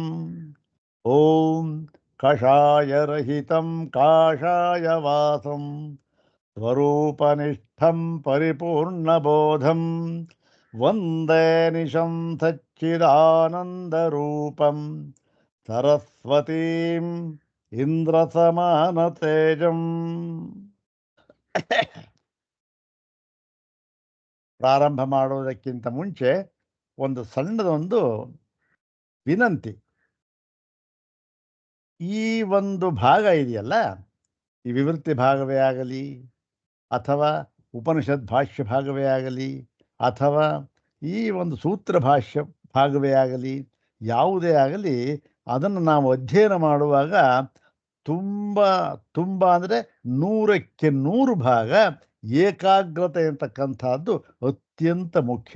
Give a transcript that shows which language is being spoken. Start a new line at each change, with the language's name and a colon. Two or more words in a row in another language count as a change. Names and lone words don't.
Sanskrit: ॐ कषायरहितं काषायवासं स्वरूपनिष्ठं परिपूर्णबोधं वन्दे निशं ಸಚ್ಚಿದಾನಂದರೂಪಂ ಸರಸ್ವತೀಂ ಇಂದ್ರಸಮಾನತೇಜಂ.
Kannada: ಪ್ರಾರಂಭ ಮಾಡುವುದಕ್ಕಿಂತ ಮುಂಚೆ ಒಂದು ಸಣ್ಣದೊಂದು ವಿನಂತಿ. ಈ ಒಂದು ಭಾಗ ಇದೆಯಲ್ಲ, ಈ ವಿವೃತ್ತಿ ಭಾಗವೇ ಆಗಲಿ, ಅಥವಾ ಉಪನಿಷತ್ ಭಾಷ್ಯ ಭಾಗವೇ ಆಗಲಿ, ಅಥವಾ ಈ ಒಂದು ಸೂತ್ರ ಭಾಷ್ಯ ಭಾಗವೇ ಆಗಲಿ, ಯಾವುದೇ ಆಗಲಿ, ಅದನ್ನು ನಾವು ಅಧ್ಯಯನ ಮಾಡುವಾಗ ತುಂಬ ತುಂಬ ಅಂದರೆ 100ಕ್ಕೆ 100 ಭಾಗ ಏಕಾಗ್ರತೆ ಅಂತಕ್ಕಂಥದ್ದು ಅತ್ಯಂತ ಮುಖ್ಯ.